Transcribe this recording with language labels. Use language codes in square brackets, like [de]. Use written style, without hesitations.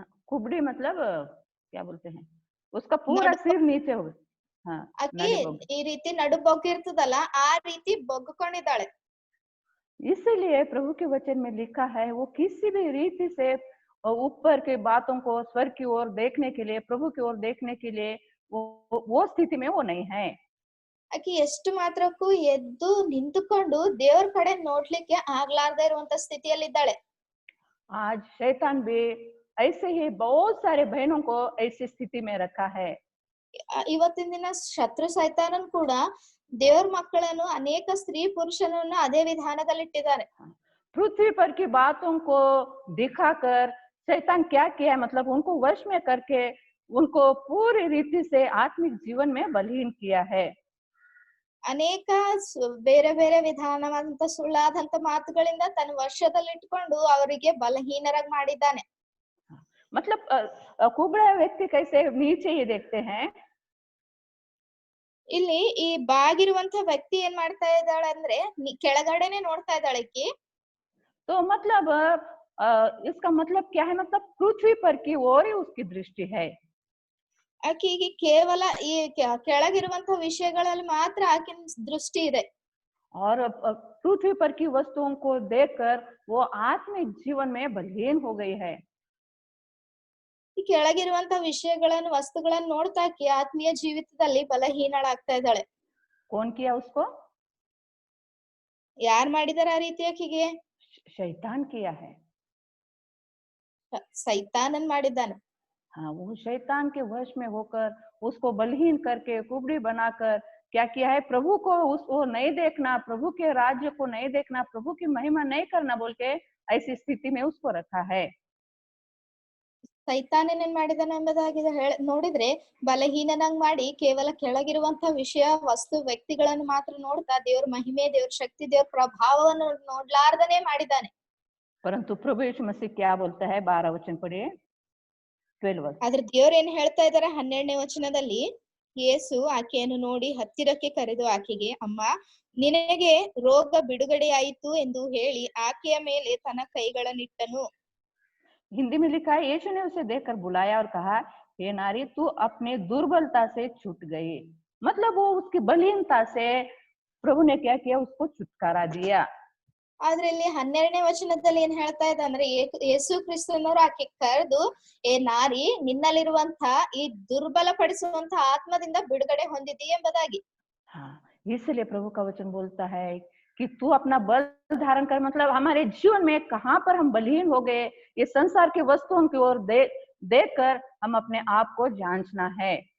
[hi] कुबड़ी मतलब क्या बोलते हैं, उसका पूरा सिर नीचे हो गया। [kn] ಆಕೆ ಈ ರೀತಿ ನಡುಬೊಗ್ಗಿರ್ತದಲ್ಲ ಆ ರೀತಿ ಬೊಗ್ಕೊಂಡಿದ್ದಾಳೆ. [hi] इसीलिए प्रभु के वचन में लिखा है, वो किसी भी रीति से ऊपर के बातों को, स्वर की ओर देखने के लिए, प्रभु की ओर देखने के लिए वो स्थिति में वो नहीं है। [kn] ಆಕೆ ಎಷ್ಟು ಮಾತ್ರಕ್ಕೂ ಎದ್ದು ನಿಂತುಕೊಂಡು ದೇವ್ರ ಕಡೆ ನೋಡ್ಲಿಕ್ಕೆ ಆಗ್ಲಾರ್ದೇ ಇರುವಂತ ಸ್ಥಿತಿಯಲ್ಲಿದ್ದಾಳೆ. [hi] आज शैतान भी ऐसे ही बहुत सारे बहनों को ऐसी स्थिति में रखा है। [kn] ಇವತ್ತಿನ ದಿನ ಶತ್ರು ಸೈತಾನನ್ ಕೂಡ ದೇವ್ರ ಮಕ್ಕಳನ್ನು ಅನೇಕ ಸ್ತ್ರೀ ಪುರುಷನನ್ನು ಅದೇ ವಿಧಾನದಲ್ಲಿ ಇಟ್ಟಿದ್ದಾನೆ. [hi] पृथ्वी पर की बातों को दिखाकर शैतान क्या किया, मतलब उनको वश में करके उनको पूरी रीति से आत्मिक जीवन में बलहीन किया है। [kn] ಅನೇಕ ಬೇರೆ ಬೇರೆ ವಿಧಾನವಾದಂತ ಸುಳ್ಳಾದಂತ ಮಾತುಗಳಿಂದ ತನ್ನ ವಶದಲ್ಲಿಟ್ಕೊಂಡು ಅವರಿಗೆ ಬಲಹೀನರಾಗಿ ಮಾಡಿದ್ದಾನೆ. [hi] मतलब कुबड़ा व्यक्ति कैसे नीचे ही देखते हैं। [kn] ಇಲ್ಲಿ ಈ ಬಾಗಿರುವಂತ ವ್ಯಕ್ತಿ ಏನ್ ಮಾಡ್ತಾ ಇದ್ದಾಳೆ ಅಂದ್ರೆ ಕೆಳಗಡೆನೆ ನೋಡ್ತಾ ಇದ್ದಾಳೆ ಆಕಿ. [hi] तो मतलब इसका मतलब क्या है, मतलब पृथ्वी पर की ओर ही उसकी दृष्टि है। [kn] ಆಕೆಗೆ ಕೇವಲ ಈ ಕೆಳಗಿರುವಂತ ವಿಷಯಗಳಲ್ಲಿ ಮಾತ್ರ ಆಕಿನ ದೃಷ್ಟಿ ಇದೆ. [hi] और पृथ्वी पर की वस्तुओं को देखकर वो आत्मिक जीवन में बलहीन हो गई है। [kn] ಈ ಕೆಳಗಿರುವಂತ ವಿಷಯಗಳನ್ನು ವಸ್ತುಗಳನ್ನು ನೋಡ್ತಾ ಆಕಿ ಆತ್ಮೀಯ ಜೀವಿತದಲ್ಲಿ ಬಲಹೀನಳಾಗ್ತಾ ಇದ್ದಾಳೆ. [hi] कौन किया उसको? [kn] ಯಾರ್ ಮಾಡಿದಾರೆ ಆ ರೀತಿ ಆಕಿಗೆ? [hi] शैतान किया है। [kn] ಸೈತಾನನ್ ಮಾಡಿದ್ದಾನೆ. [hi] हाँ, वो शैतान के वश में होकर उसको बलहीन करके कुबड़ी बनाकर क्या किया है, प्रभु को उसको नहीं देखना, प्रभु के राज्य को नहीं देखना, प्रभु की महिमा नहीं करना बोल के ऐसी स्थिति में उसको रखा है। [kn] ಸೈತಾನನೇನ್ ಮಾಡಿದಾನೆ ಎಂಬುದಾಗಿ ನೋಡಿದ್ರೆ ಬಲಹೀನನಾಗ್ ಮಾಡಿ ಕೇವಲ ಕೆಳಗಿರುವಂತ ವಿಷಯ ವಸ್ತು ವ್ಯಕ್ತಿಗಳನ್ನು ಮಾತ್ರ ನೋಡ್ತಾ ದೇವ್ರ ಮಹಿಮೆ ದೇವ್ರ ಶಕ್ತಿ ದೇವ್ರ ಪ್ರಭಾವವನ್ನು ನೋಡ್ಲಾರ್ದನೆ ಮಾಡಿದ್ದಾನೆ. [hi] परंतु प्रभु यीशु मसीह क्या बोलता है, 12 वचन पढ़िए, 12 वर्ष। [kn] ಆದ್ರೆ ದೇವ್ರ ಏನ್ ಹೇಳ್ತಾ ಇದಾರೆ 12ನೇ ವಚನದಲ್ಲಿ, ಯೇಸು ಆಕೆಯನ್ನು ನೋಡಿ ಹತ್ತಿರಕ್ಕೆ ಕರೆದು ಆಕೆಗೆ, ಅಮ್ಮ ನಿನಗೆ ರೋಗ ಬಿಡುಗಡೆಯಾಯಿತು ಎಂದು ಹೇಳಿ ಆಕೆಯ ಮೇಲೆ ತನ್ನ ಕೈಗಳನ್ನಿಟ್ಟನು. [hi] हिंदी में लिखा है, यीशु ने उसे देखकर बुलाया और कहा, हे नारी तू अपने दुर्बलता से छूट गई। मतलब वो उसकी बलहीनता से प्रभु ने क्या किया, उसको छुटकारा दिया। [kn] ಆದ್ರೆ ಇಲ್ಲಿ 12ನೇ ವಚನದಲ್ಲಿ ಏನ್ ಹೇಳ್ತಾ ಇದೆ ಅಂದ್ರೆ, ಯೇಸು ಕ್ರಿಸ್ತನವರು ಆಕೆ ಕರೆದು, ಏ ನಾರಿ ನಿನ್ನಲ್ಲಿರುವಂತ ಈ ದುರ್ಬಲ ಪಡಿಸುವಂತ ಆತ್ಮದಿಂದ ಬಿಡುಗಡೆ ಹೊಂದಿದಿ ಎಂಬುದಾಗಿ. [hi] हाँ, इसलिए प्रभु का वचन बोलता है कि तू अपना बल धारण कर। मतलब हमारे जीवन में कहाँ पर हम बलहीन हो गए, ये संसार की वस्तुओं की ओर देखकर हम अपने आप को जांचना है।